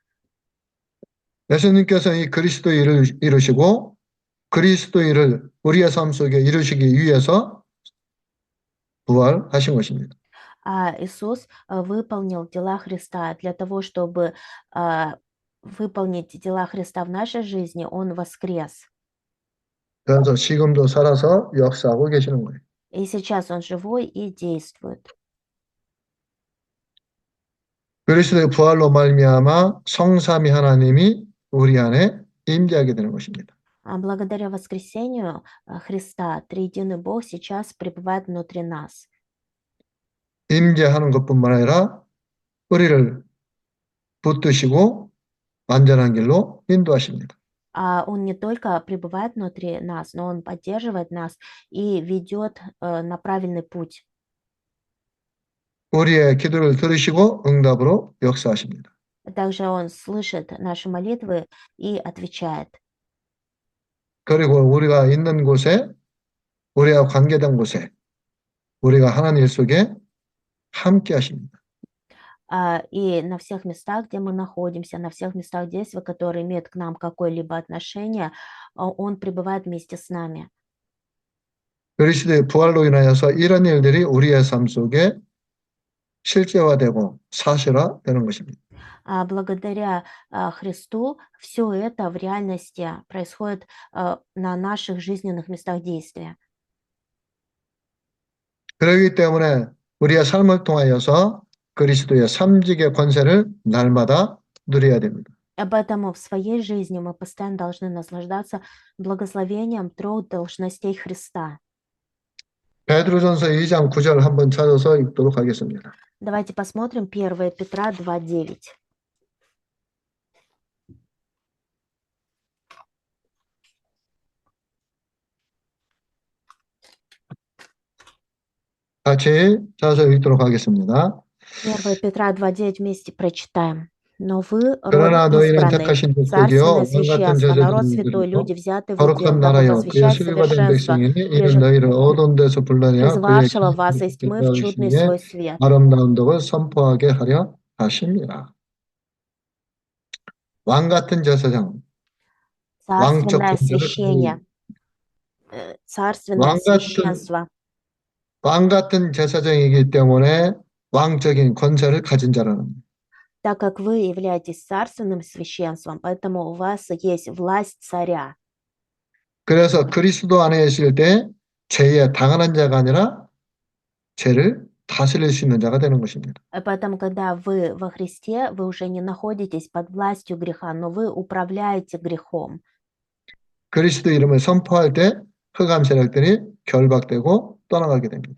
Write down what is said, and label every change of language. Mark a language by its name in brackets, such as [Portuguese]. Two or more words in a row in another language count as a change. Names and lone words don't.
[Korean] 예수님께서 이 그리스도 일을 이루시고 그리스도 일을 우리의 삶 속에 이루시기 위해서 부활하신 것입니다. [Russian] Иисус выполнил дела Христа. Для того, чтобы выполнить дела Христа в нашей жизни, Он воскрес. [Korean] 그래서 지금도 살아서 역사하고 계시는 거예요. [Russian] И сейчас Он живой и действует. [Korean] 그리스도의 부활로 말미암아 성삼위 하나님이 우리 안에 임재하게 되는 것입니다. [Russian] Благодаря воскресению Христа, триединый Бог сейчас пребывает внутри нас. [Korean] 임재하는 것뿐만 아니라 우리를 붙드시고 완전한 길로 인도하십니다. [Russian] Он не только пребывает внутри нас, но Он поддерживает нас и ведет на правильный путь. [Korean] 우리의 기도를 들으시고 응답으로 역사하십니다. [Russian] Также Он слышит наши молитвы и отвечает. [Korean] 그리고 우리가 있는 곳에, 우리가 관계된 곳에, 우리가 하나님 일 속에 함께 하십니다. [Russian] И на всех местах, где мы находимся, на всех местах действия, которые имеют к нам какое-либо отношение, Он пребывает вместе с нами. [Korean] 그리스도의 부활로 인하여서 이런 일들이 우리의 삶 속에 실제화되고 사실화되는 것입니다. [Russian] Благодаря Христу все это в реальности происходит на наших жизненных местах действия. [Korean] 그렇기 때문에 우리의 삶을 통하여서 그리스도의 삼직의 권세를 날마다 누려야 됩니다. [Russian] Поэтому в своей жизни мы постоянно должны наслаждаться благословением 3 должностей Христа. [Korean] 베드로전서 2장 9절 한번 찾아서 읽도록 하겠습니다. [Russian] Давайте посмотрим 1 Петра 2:9. [Korean] 같이 찾아서 읽도록 하겠습니다. [Russian] 1 Петра 2:9 вместе прочитаем. «Но вы, род [Korean] 그러나 너희는 [Russian] избранный, [Korean] 택하신 [Russian] царственное [Korean] 족속이요 왕 같은 [Russian] священство, народ [Korean] 제사장이 [Russian] святой, люди, [Korean] 되시고 [Russian] взятые в удел, [Korean] 거룩한 [Russian] дабы [Korean] 나라요 그의 [Russian] возвещать [Korean] 소유가 된 [Russian] совершенство, [Korean] 백성이니 이는 너희를 어두운 데서 불러내어 그의 [Russian] призвавшего вас из тьмы в чудный [Korean] 기쁘시기에 [Russian] свой свет». [Korean] 아름다운 덕을 선포하게 하려 하십니다. 왕 같은 제사장, 왕적 [Russian] Царственное [Korean] 권세를 [Russian] священие, царственное священство. [Korean] 왕 같은 제사장이기 때문에 왕적인 권세를 가진 자라는 거예요. [Russian] Так как вы являетесь царственным священством, поэтому у вас есть власть царя. [Korean] 그래서 그리스도 안에 있을 때 죄에 당하는 자가 아니라 죄를 다스릴 수 있는 자가 되는 것입니다. [Russian] Поэтому, когда вы во Христе, вы уже не находитесь под властью греха, но вы управляете грехом. [Korean] 그리스도 이름을 선포할 때 흑암 세력들이 결박되고 떠나가게 됩니다.